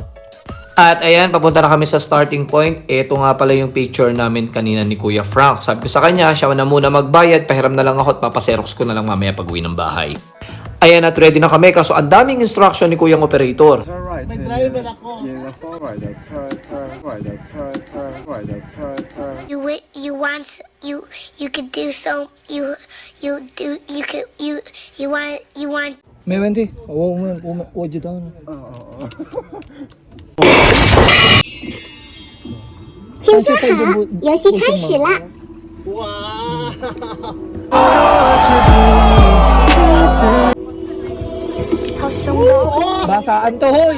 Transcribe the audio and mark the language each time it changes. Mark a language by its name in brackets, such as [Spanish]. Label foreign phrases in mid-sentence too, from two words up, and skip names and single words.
[Filipino] At ayan, papunta na kami sa starting point. Ito nga pala yung picture namin kanina ni Kuya Frank. Sabi ko sa kanya, siya na muna magbayad. Pahiram na lang ako at papaserox ko na lang mamaya pag uwi ng bahay. Ayan at ready na kami kaso ang daming instruction ni Kuyang Operator. May driver ako. [English] You could do so you want [Chinese] 没问题，我知道了。听歌好，游戏开始啦！ Wow! [Filipino] Basaan to, hoy.